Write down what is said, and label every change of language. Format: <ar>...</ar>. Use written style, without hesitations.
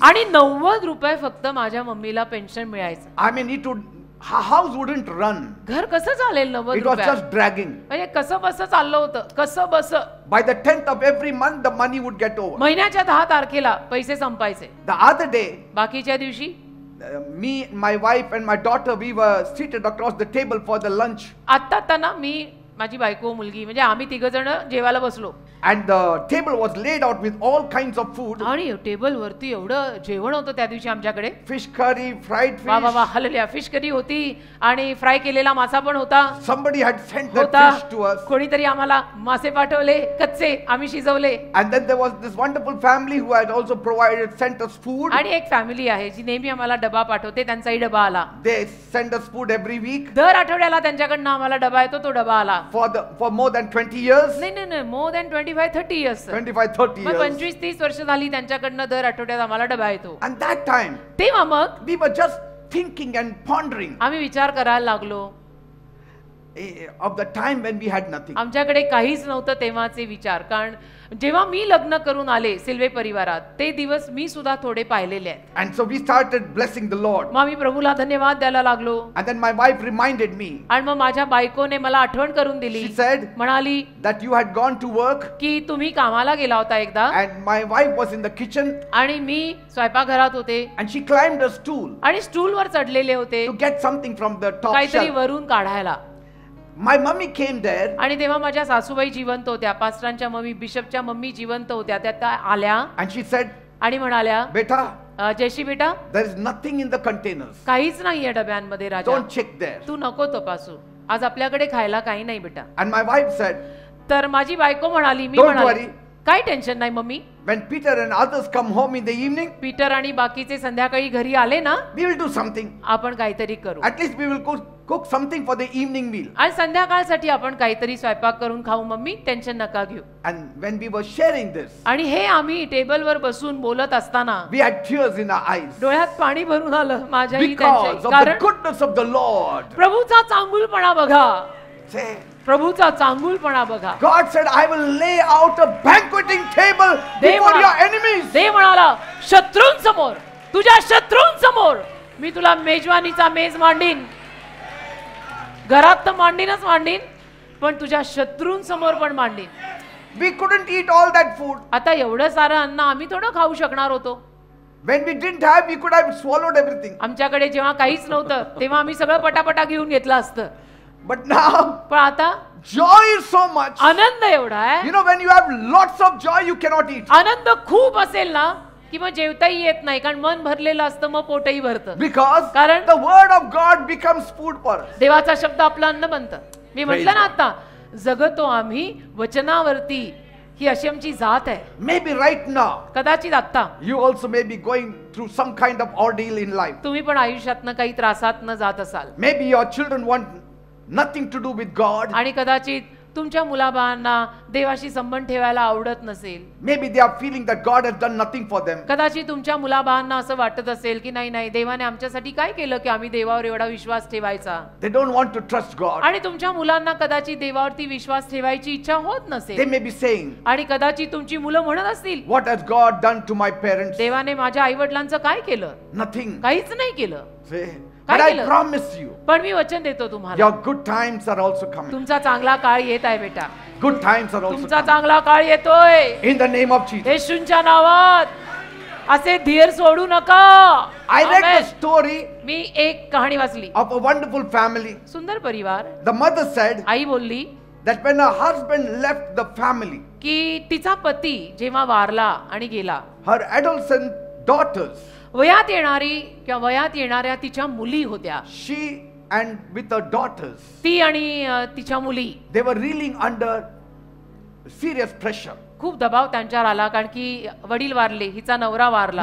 <mr>आणि 90 रुपये फक्त माझ्या मम्मीला पेन्शन मिळायचं.</mr> <en>I mean, it would house wouldn't run.</en> <mr>घर कसं चालेल 90</mr> <en>It was</en> <mr>रुपयात?</mr> <en>just dragging.</en> <mr>म्हणजे कसं बस चाललं होतं, कसं बस.</mr> <en>By the 10th of every month, the money would get over.</en> <mr>महिन्याच्या 10 तारखेला पैसे संपायचे.</mr> <en>The other day,</en> <mr>बाकीच्या दिवशी</mr> <en>me, my wife and my daughter, we were seated across the table for the lunch.</en> <mr>आता ना मी, माझी बायको, मुलगी, म्हणजे आम्ही तिघ जण जेवायला बसलो.</mr> <en>And the table was laid out with all kinds of food.</en> <mr>आणि टेबल वरती एवढं जेवण होतं त्या दिवशी आमच्याकडे.</mr> <en>Fish curry, fried</en> <mr>वा वा वा,</mr> <en>fish.</en> <mr>हलल्या. फिश करी होती आणि फ्राय केलेला मासा पण होता.</mr> <en>Somebody had sent that</en> <mr>होता</mr> <en>fish to us.</en> <mr>कोणीतरी आम्हाला मासे पाठवले कच्चे, आम्ही शिजवले.</mr> <en>And then there was this wonderful family who had also sent us food.</en> <mr>आणि एक फॅमिली आहे जी नेहमी आम्हाला डबा पाठवते, त्यांचाही डबा आला.</mr> <en>They send us food every week.</en> <mr>दर आठवड्याला त्यांच्याकडनं आम्हाला डबा येतो, तो डबा आला.</mr> <en>For more than 20 years. नाही, more than 25-30 years. 25-30 years.</en> <mr>25-30 वर्ष झाली त्यांच्याकडनं दर आठवड्यात आम्हाला डबा येतो.</mr> <en>And that time,</en> <mr>तेव्हा मग</mr> <en>we were just thinking and pondering</en> <mr>आम्ही विचार करायला लागलो</mr> <en>of the time when we had nothing.</en> <mr>आमच्याकडे काहीच नव्हतं तेव्हाचे विचार. कारण जेव्हा मी लग्न करून आले सिल्वे परिवारात, ते दिवस मी सुद्धा थोडे पाहिलेले आहेत.</mr> <en>And so we started blessing the Lord.</en> <mr>मग मी प्रभूला धन्यवाद द्यायला लागलो.</mr> <en>And then my wife reminded me.</en> <mr>आणि मग माझ्या बायकोने मला आठवण करून दिली.</mr> <en>She said</en> <mr>म्हणाली</mr> <en>that you had gone to work.</en> <mr>की तुम्ही कामाला गेला होता एकदा.</mr> <en>And my wife was in the kitchen.</en> <mr>आणि मी स्वयंपाकघरात होते.</mr> <en>And she climbed a stool.</en> <mr>आणि स्टूलवर चढलेले होते</mr> <en>To get something from the top</en> <mr>काहीतरी</mr> <en>shelf.</en> <mr>वरून काढायला.</mr> <en>My mummy came there.</en> <mr>आणि तेव्हा माझ्या सासूबाई जिवंत होत्या, पास्टरांच्या मम्मी, बिशपच्या मम्मी जिवंत होत्या. त्या आल्या</mr> <en>And she said,</en> <mr>आणि म्हणाल्या,</mr> <en>Beta,</en> <mr>जयश्री बेटा,</mr> <en>there is nothing in the containers.</en> <mr>काहीच नाहीये डब्यांमध्ये राजा,</mr> <en>Don't check there.</en> <mr>तू नको तपासू, आज आपल्याकडे खायला काही नाही बेटा.</mr> <en>And my wife said,</en> <mr>तर माझी बायको म्हणाली, मी</mr> <en>Don't</en> <mr>म्हणाली</mr> <en>worry.</en> <mr>काही टेन्शन नाही mummy.</mr> <en>When Peter and others come home in the evening,</en> <mr>Peter आणि बाकीचे संध्याकाळी घरी आले ना,</mr> <en>we will do something.</en> <mr>आपण काहीतरी करू.</mr> <en>At least we will cook something for the evening meal.</en> <mr>आणि संध्याकाळसाठी आपण काहीतरी स्वयंपाक करून खाऊ मम्मी, टेन्शन नका घेऊ.</mr> <en>And when we were sharing this,</en> <mr>आणि हे आम्ही टेबलवर बसून बोलत असताना</mr> <en>we had tears in our eyes.</en> <mr>डोळ्यात पाणी भरून आलं माझ्याही</mr> <en>Because</en> <mr>त्यांच्याही.</mr> <en>of the</en> <mr>कारण</mr> <en>goodness of the Lord.</en> <mr>प्रभूचा चांगुलपणा बघा,</mr> <en>Say,</en> <mr>प्रभूचा चांगुलपणा बघा.</mr> <en>God said, I will lay out a banqueting table before your enemies.</en> <mr>देव म्हणाला, शत्रूंसमोर, तुझ्या शत्रूंसमोर मी तुला मेजवानीचा मेज मांडीन. घरात तर मांडीनच मांडीन, पण तुझ्या शत्रूंसमोर पण मांडीन.</mr> <en>We couldn't eat all that food.</en> <mr>आता एवढं सारं अन्न आम्ही थोडं खाऊ शकणार होतो.</mr> <en>When we didn't have, we could have swallowed everything.</en> <mr>आमच्याकडे जेव्हा काहीच नव्हतं तेव्हा आम्ही सगळं पटापटा घेऊन घेतलं असतं.</mr> <en>But now,</en> <mr>पण आता</mr> <en>joy is so much.</en> <mr>आनंद एवढा आहे.</mr> <en>You know, when you have lots of joy, you cannot eat.</en> <mr>आनंद खूप असेल ना की मग जेवताही येत नाही, कारण मन भरलेलं असतं, मग पोटही भरतं.</mr> <en>Because</en> <mr>कारण</mr> <en>the word of God becomes food for us.</en> <mr>देवाचा शब्द आपलं अन्न बनतं. मी म्हटलं ना आता, जगतो आम्ही वचनावरती, ही अशी आमची जात आहे.</mr> <en>Maybe right now,</en> <mr>कदाचित आता</mr> <en>you also may be going through some kind of ordeal in life.</en> <mr>तुम्ही पण आयुष्यातनं काही त्रासातनं जात असाल.</mr> <en>Maybe your children want nothing to do with God.</en> <mr>आणि कदाचित तुमच्या मुलाबाळांना देवाशी संबंध ठेवायला आवडत नसेल.</mr> <en>Maybe they are feeling that God has done nothing for them.</en> <mr>कदाचित तुमच्या मुलाबाळांना असं वाटत असेल की नाही देवाने आमच्यासाठी काय केलं की आम्ही देवावर एवढा विश्वास ठेवायचा.</mr> <en>They don't want to trust God.</en> <mr>आणि तुमच्या मुलांना कदाचित देवावरती विश्वास ठेवायची इच्छा होत</mr> <en>They</en> <mr>नसेल.</mr> <en>may be saying,</en> <mr>आणि कदाचित तुमची मुलं म्हणत असतील,</mr> <en>what has God done to my parents?</en> <mr>देवाने माझ्या आई वडिलांचं काय केलं?</mr> <en>Nothing.</en> <mr>काहीच नाही केलं.</mr> <en>Say,</en> <mr>काय</mr> <en>but I</en> <mr>केलं?</mr> <en>promise you,</en> <mr>पण मी वचन देतो तुम्हाला,</mr> <en>your good times are also coming.</en> <mr>तुमचा चांगला काळ येत आहे बेटा.</mr> <en>Good times are also</en> <mr>तुमचा</mr> <en>coming.</en> <mr>चांगला काळ येतोय.</mr> <en>In the name of Jesus.</en> <mr>येशूंच्या नावात असे धीर सोडू नका.</mr> <en>I read the Amen. story</en> <mr>मी एक कहाणी वाचली.</mr> <en>of a wonderful family.</en> <mr>सुंदर परिवार.</mr> <en>The mother said</en> <mr>आई बोलली</mr> <en>that when her husband left the family,</en> <mr>की तिचा पती जेव्हा वारला आणि गेला,</mr> <en>her adolescent daughters,</en> <mr>वयात येणारी किंवा वयात येणाऱ्या तिच्या मुली होत्या.</mr> <en>she and with her daughters,</en> <mr>ती आणि तिच्या मुली</mr> <en>they were reeling under serious pressure.</en> <mr>खूप दबाव त्यांच्यावर आला, कारण की वडील वारले, हिचा नवरा वारला.</mr>